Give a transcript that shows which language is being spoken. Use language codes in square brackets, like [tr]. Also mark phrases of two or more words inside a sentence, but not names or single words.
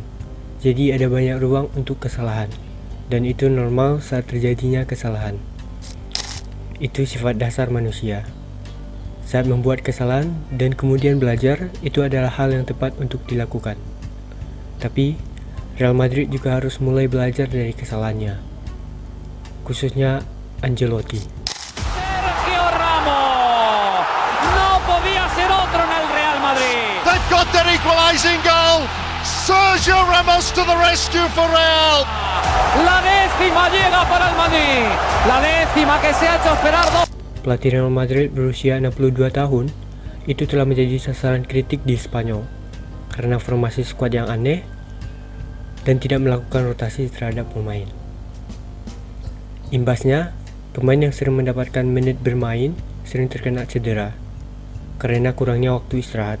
[id] Jadi ada banyak ruang untuk kesalahan. Dan itu normal saat terjadinya kesalahan. Itu sifat dasar manusia. Saat membuat kesalahan dan kemudian belajar, itu adalah hal yang tepat untuk dilakukan. Tapi, Real Madrid juga harus mulai belajar dari kesalahannya. Khususnya Ancelotti. [en] They've got their equalising goal. Sergio Ramos to the rescue for Real. [es] La décima llega para el Madrid. La décima que se ha hecho esperar dos. [id] Pelatih Real Madrid berusia 62 tahun itu telah menjadi sasaran kritik di Spanyol karena formasi skuad yang aneh dan tidak melakukan rotasi terhadap pemain. Imbasnya, pemain yang sering mendapatkan menit bermain sering terkena cedera karena kurangnya waktu istirahat.